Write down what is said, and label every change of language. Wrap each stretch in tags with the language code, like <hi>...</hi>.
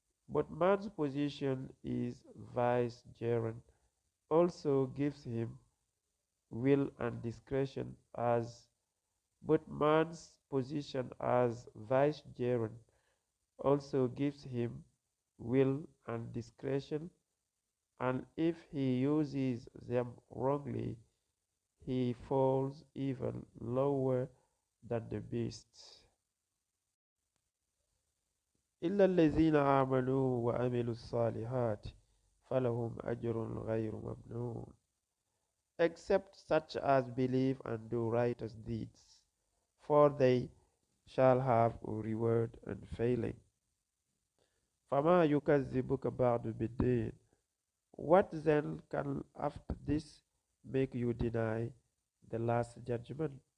<en>But man's position is vicegerent, also gives him will and discretion as but man's position as vicegerent also gives him will and discretion, and if he uses them wrongly, he falls even lower than the beasts.</en> <ar>إلا الذين آمنوا وعملوا الصالحات فلهم أجر غير ممنون.</ar> <en>Except such as believe and do righteous deeds, for they shall have a reward unfailing.</en> <ar>فما يكذبك بعد بالدين.</ar> <en>What then can after this make you deny the last judgment?</en>